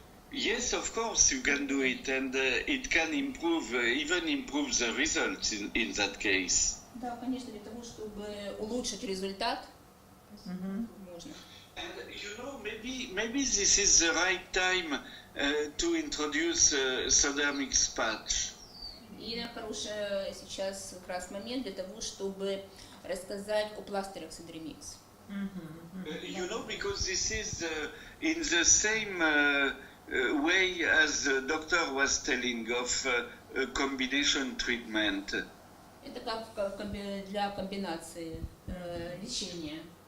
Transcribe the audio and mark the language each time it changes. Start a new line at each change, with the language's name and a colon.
English: Yes, of course you can do it, and it can improve, even improve the results in that case.
Russian: Да, конечно, для того, чтобы улучшить результат, можно.
English: And you know, maybe this is the right time to introduce solar mix patch.
Russian: И хороший сейчас как раз момент для того, чтобы рассказать о пластырях Содеремикс.
English: You know, because this is in the same way as the doctor was telling of combination treatment.
Russian: Это как для комбинации лечения.